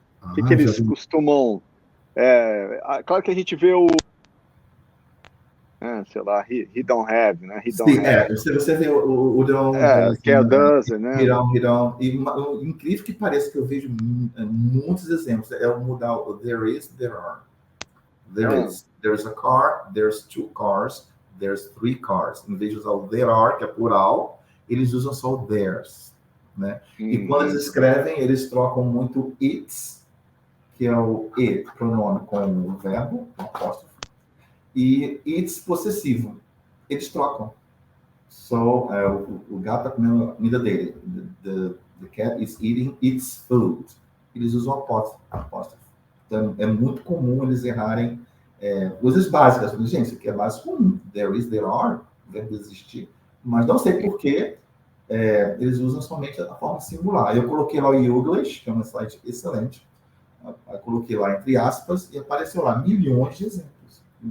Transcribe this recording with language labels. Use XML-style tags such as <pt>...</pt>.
<pt>O que eles costumam... claro que a gente vê o... sei lá,</pt> <en>he don't have,</en> <pt>né? Você vê o don't... que é o doesn't, né?</pt> <en>He don't.</en> <pt>E o incrível que parece que eu vejo muitos exemplos é o mudar o</pt> <en>there is, there are. There's a car, there's two cars, there's three cars.</en> <pt>Em vez de usar o there are, que é plural, eles usam só o theirs, né? E quando eles escrevem, eles trocam muito it's, que é o it, pronome com o verbo, apóstrofo, e it's possessivo. Eles trocam. So, o gato está comendo a comida dele.</pt> <en>The cat is eating its food.</en> <pt>Eles usam apóstrofo. Então, é muito comum eles errarem coisas básicas. Gente, isso aqui é básico comum.</pt> <en>There is, there are,</en> <pt>deve existir. Mas não sei por que eles usam somente a forma singular. Eu coloquei lá o Youglish, que é um site excelente. Eu coloquei lá entre aspas e apareceu lá milhões de exemplos.</pt>